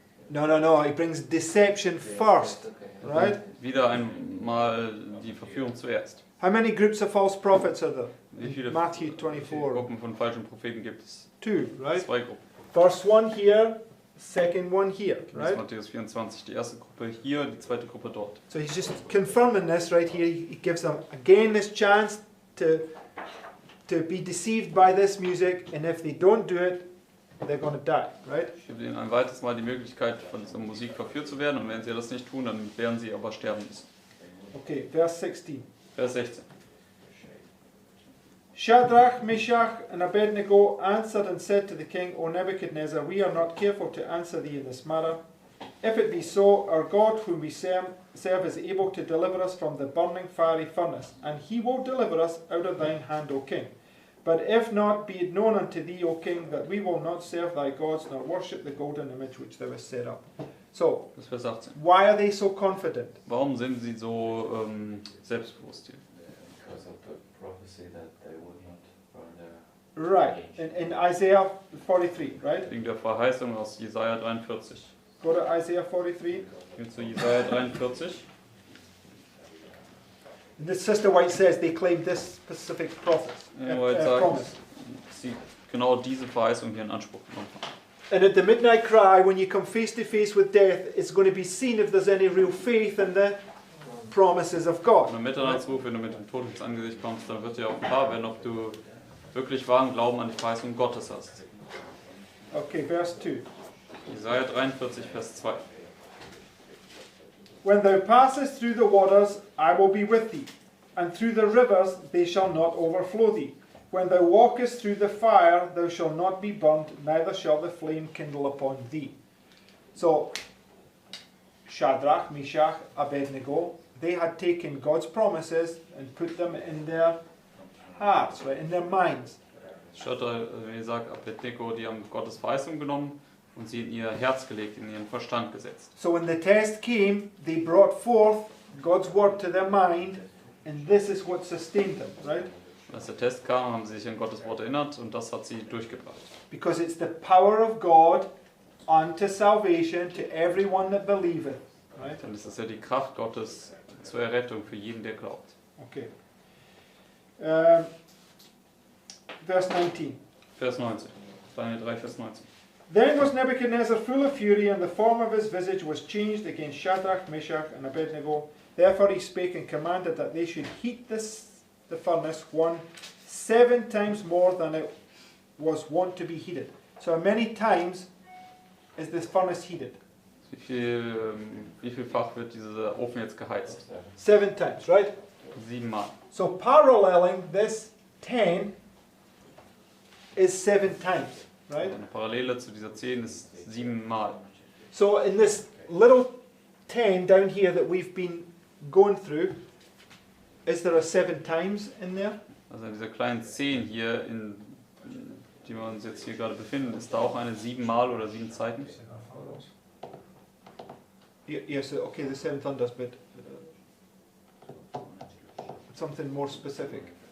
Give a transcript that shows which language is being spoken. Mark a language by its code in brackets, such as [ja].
[en] No, he brings deception first, right? [de] Wieder einmal die Verführung zuerst. [en] How many groups of false prophets are there? [de] Wie viele [en] Matthew 24. [de] Gruppen von falschen Propheten gibt es? [en] Two, right? [de] 2 Gruppen. [en] First one here, second one here, [de] Das ist Matthäus 24, die erste Gruppe hier, die zweite Gruppe dort. [en] So he's just confirming this right here. He gives them again this chance to be deceived by this music, and if they don't do it, they're going to die, right? [de] Ich gebe ihnen ein weiteres Mal die Möglichkeit, von dieser Musik verführt zu werden, und wenn sie das nicht tun, dann werden sie aber sterben müssen. [en] Okay, verse 16. [de] Vers 16. [en] Shadrach, Meshach, and Abednego answered and said to the king, O Nebuchadnezzar, we are not careful to answer thee in this matter. If it be so, our God whom we serve is able to deliver us from the burning fiery furnace, and he will deliver us out of thine hand, O king. But if not, be it known unto thee, O king, that we will not serve thy gods, nor worship the golden image which thou hast set up. So, [de] Das ist Vers 18. [en] why are they so confident? [de] Warum sind sie so selbstbewusst hier? [en] Because of the prophecy that they would not burn their Right, in Isaiah 43, right? [de] Wegen der Verheißung aus Jesaja 43. [en] Go to Isaiah 43. [de] Hier zu Jesaja 43. [en] The Sister White says they claim this specific [de] Ja, White sagt, [en] promise. [de] dass sie genau diese Verheißung hier in Anspruch genommen haben. [en] And at the midnight cry, when you come face to face with death, it's going to be seen if there's any real faith in the promises of [de] Und [en] God. [de] am Mitternachtsruf, wenn du mit dem Tod ins Angesicht kommst, dann wird dir auch klar werden, ob du wirklich wahren Glauben an die Verheißung Gottes hast. [en] Okay, verse 2. [de] Jesaja 43, Vers 2. [en] When thou passest through the waters, I will be with thee, and through the rivers, they shall not overflow thee. When thou walkest through the fire, thou shalt not be burnt, neither shall the flame kindle upon thee. So, Shadrach, Meshach, Abednego, they had taken God's promises and put them in their hearts, right, in their minds. [de] Shadrach, Meshach, Abednego, die haben Gottes Verheißung genommen und sie in ihr Herz gelegt, in ihren Verstand gesetzt. [en] So when the test came, they brought forth God's word to their mind, and this is what sustained them, right? [de] Als der Test kam, haben sie sich an Gottes Wort erinnert und das hat sie durchgebracht. [en] Because it's the power of God unto salvation to everyone that believeth, right? [de] Dann ist das ja die Kraft Gottes zur Errettung für jeden, der glaubt. [en] Okay. Verse 19. [de] Vers 19. Daniel 3, Vers 19. [en] Then was Nebuchadnezzar full of fury, and the form of his visage was changed against Shadrach, Meshach, and Abednego. Therefore he spake and commanded that they should heat the furnace 7 times more than it was wont to be heated. So how many times is this furnace heated? [de] Wie vielfach wird dieser Ofen jetzt geheizt? [en] 7 times, right? [de] 7 Mal. [en] So paralleling this 10 is 7 times, right? [de] Eine Parallele zu dieser 10 ist 7 Mal. [en] So in this little 10 down here that we've been going through, is there a 7 times in there? [de] Also in dieser kleinen 10 hier, in die wir uns jetzt hier gerade befinden, ist da auch eine 7 Mal oder 7 Zeiten? [en] Yes, okay, the 7 thunders, but something more specific.